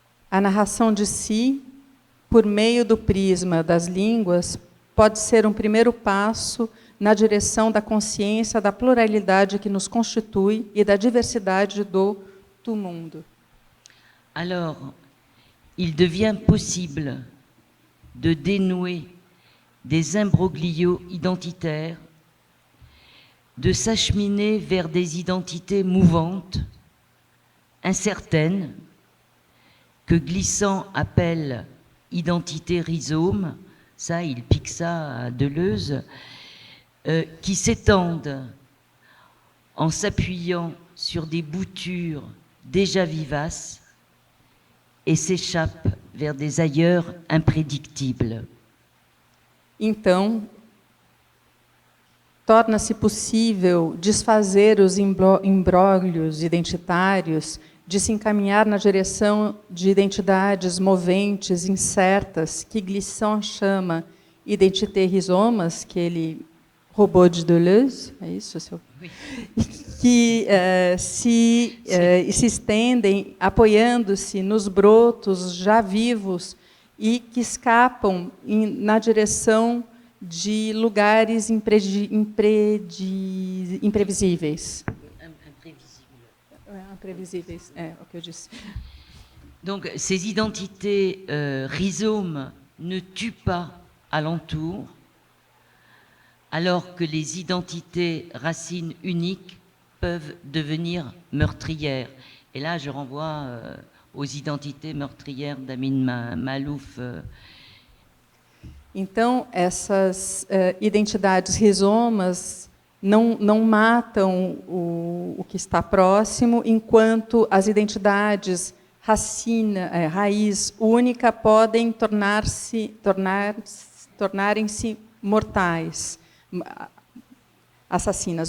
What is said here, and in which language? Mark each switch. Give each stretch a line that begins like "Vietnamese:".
Portuguese: A narração de si, por meio do prisma das línguas, pode ser um primeiro passo na direção da consciência da pluralidade que nos constitui e da diversidade do mundo.
French: Alors, il devient possible de dénouer des imbroglios identitaires, de s'acheminer vers des identités mouvantes, incertaines, que Glissant appelle identité rhizome, ça, il pique ça à Deleuze, qui s'étendent en s'appuyant sur des boutures déjà vivaces et s'échappent vers des ailleurs imprédictibles.
Portuguese: Então, torna-se possível desfazer os imbróglios identitários, de se encaminhar na direção de identidades moventes, incertas, que Glissant chama identité rhizomas, que ele roubou de Deleuze, é isso?
French: Oui.
Portuguese: Que se estendem apoiando-se nos brotos já vivos e que escapam na direção de lugares imprevisíveis. Imprevisíveis, é o que eu disse.
French: Donc, ces identités rhizomes ne tuent pas alentour, alors que les identités racines uniques peuvent devenir meurtrières. Et là, je renvoie aux identités meurtrières d'Amin Maalouf.
Portuguese: Então, essas identidades rizomas não matam o que está próximo, enquanto as identidades raiz única podem tornarem-se mortais, assassinas.